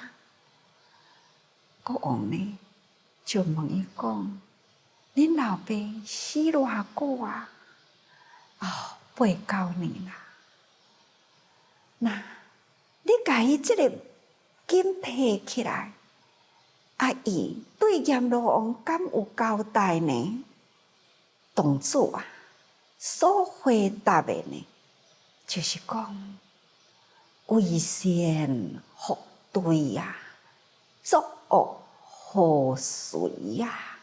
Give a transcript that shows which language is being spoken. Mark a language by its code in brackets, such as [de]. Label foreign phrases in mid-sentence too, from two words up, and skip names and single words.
[nan] 国王呢，就问伊讲：“恁老爸死偌久啊？”“哦，8、9年啦。”“那你甲伊即个金摕起来，啊，伊对阎罗王敢有交代呢？” 董主啊，所回答的呢，就是讲：“为善复对呀，作恶何遂呀？